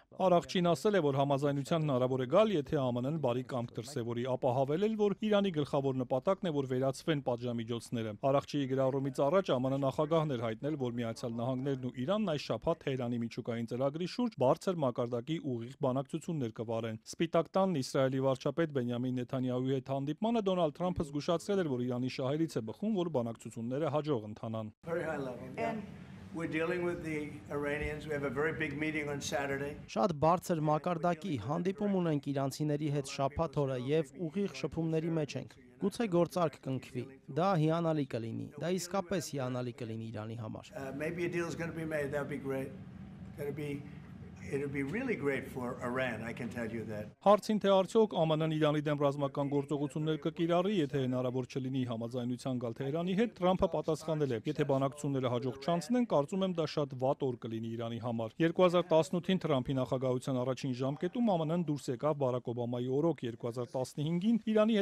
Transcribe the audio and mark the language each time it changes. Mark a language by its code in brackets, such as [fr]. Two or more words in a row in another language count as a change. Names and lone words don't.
[hy] Արաղչին ասել է, որ համաձայնության հնարավոր է գալ, եթե ԱՄՆ-ն բարի կամք դրսևորի, ապա հավելել, որ Իրանի գլխավոր նպատակն է, որ վերացվեն պատժամիջոցները։ Արաղչիի գրառումից առաջ ԱՄՆ նախագահն էր հայտնել, որ Միացյալ Նահանգներն ու Իրանն այս շաբաթ Թեհրանի միջուկային ծրագրի շուրջ բարձր մակարդակի ուղիղ բանակցություններ կվարեն։ Սպիտակ տանն Իսրայելի վարչապետ Բենյամին Նեթանյահուի հետ հանդիպմանը Դոնալդ Թրամփը զգուշացրել էր, որ Իրանի շահերից է բխում, որ բանակցությունները հաջող ընթանան։ [en] And we're dealing with the Iranians. We have a very big meeting on Saturday. [hy] Շատ բարձր մակարդակի հանդիպում ունենք իրանցիների հետ շաբաթ օրը եւ ուղիղ շփումների մեջ ենք։ Գուցե գործարք կնքվի։ Դա հիանալի կլինի։ Դա իսկապես հիանալի կլինի Իրանի համար։ [en] Maybe a deal is going to be made. That would be great. It would be really great for Iran, I can tell you that. [hy] Հարցին թե արդյոք ԱՄՆ-ն Իրանի դեմ ռազմական գործողություններ կկիրառի, եթե հնարավոր չլինի համաձայնության գալ Թեհրանի հետ, Թրամփը պատասխանել է. Եթե բանակցությունները հաջող չանցնեն, կարծում եմ դա շատ վատ օր կլինի Իրանի համար։ 2018-ին Թրամփի նախագահության առաջին ժամկետում ԱՄՆ-ն դուրս եկավ Բարակ Օբամայի օրոք, 2015-ին Իրանի